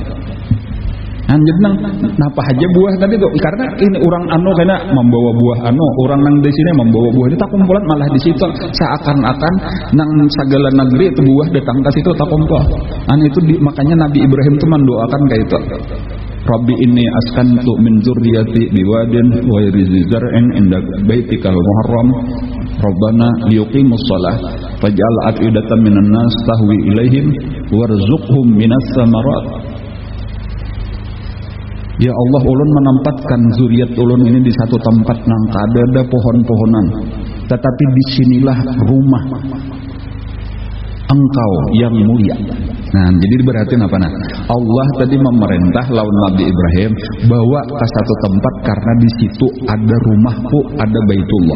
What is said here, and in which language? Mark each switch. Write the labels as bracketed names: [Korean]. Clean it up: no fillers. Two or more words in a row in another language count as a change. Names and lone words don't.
[Banjar] Jadi nang napa aja buah tadi tuh karena ini orang karena membawa buah orang nang di sini membawa buah ini tak kumpulan malah di situ seakan-akan nang segala negeri itu buah datang ke situ tak kumpul. Itu makanya Nabi Ibrahim itu mendoakan kayak itu. [Arabic] ربي إني أسكنت من ذريتي بواد وغير زرع عند بيتك المحرم ربنا ليقيموا الصلاة فاجعل أفئدة من الناس تهوي إليهم وارزقهم من الثمرات. [Banjar] Ya Allah, ulun menempatkan zuriat ulun ini di satu tempat nang ada pohon-pohonan. Tetapi disinilah rumah engkau yang mulia. Nah, jadi berarti apa nah? Allah tadi memerintah lawan Nabi Ibrahim bawa ke satu tempat karena di situ ada rumahku, ada Baitullah.